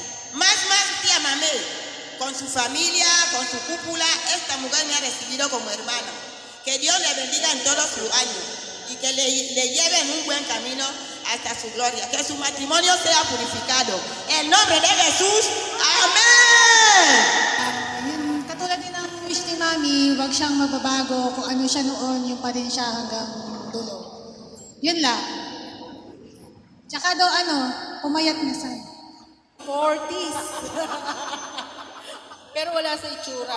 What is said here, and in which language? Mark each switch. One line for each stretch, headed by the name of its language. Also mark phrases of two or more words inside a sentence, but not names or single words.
Spanish: Más tía Mame, con su familia, con su cúpula, esta mujer me ha recibido como hermano. Que Dios le bendiga en todos sus años y que le lleve en un buen camino hasta su gloria. Que su matrimonio sea purificado. En nombre de Jesús, amén.
Filipino: Katulad din ng wish ni Mami, huwag siyang mababago kung ano siya noon, yung pa rin siya hanggang dulo. Yun lang. Tsaka daw pumayat na sana. 40s. Pero wala sa itsura.